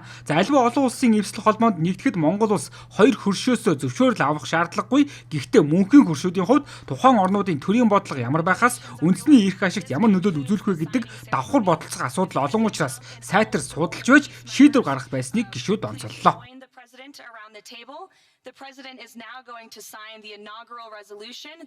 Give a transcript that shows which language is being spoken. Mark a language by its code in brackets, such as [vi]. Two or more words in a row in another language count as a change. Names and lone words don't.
[mn] За альва олон улсын эвсэл холбоонд нэгдэхэд Монгол улс хоёр хөршөөсөө зөвшөөрөл авах шаардлагагүй. Гэхдээ мөнхийн хөршүүдийн хувьд тухайн орнуудын төрийн бодлого ямар байхаас үндэсний эрх ашигт ямар нөлөөлөл үзүүлэх вэ гэдэг давхар бодолцох асуудал олон учраас сайтар судалж байж шийдвэр гаргах байсныг гишүүд онцоллоо. [en] Around the table. The president is now going to sign the inaugural resolution that